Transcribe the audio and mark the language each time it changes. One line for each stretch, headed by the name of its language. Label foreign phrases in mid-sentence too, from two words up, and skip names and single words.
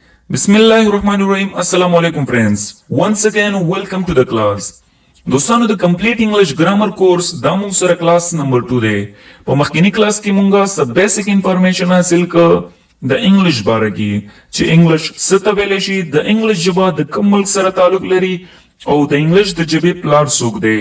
Arabic: بسم الله الرحمن الرحيم. السلام عليكم
English: friends. Once again, welcome to the class.
Pashto: دوستانو د
English: complete English grammar course
Pashto: دا موږ سره
English: class number
Pashto: 2 دی. په مخکینی کلاس کې موږ سب
English: basic information
Pashto: حاصل ک د انګلیش باره کې چې انګلیش څه ته ویل شي، د انګلیش ژبه د کوم ملک سره تعلق لري او د انګلیش د ژبې پلار څوک دی.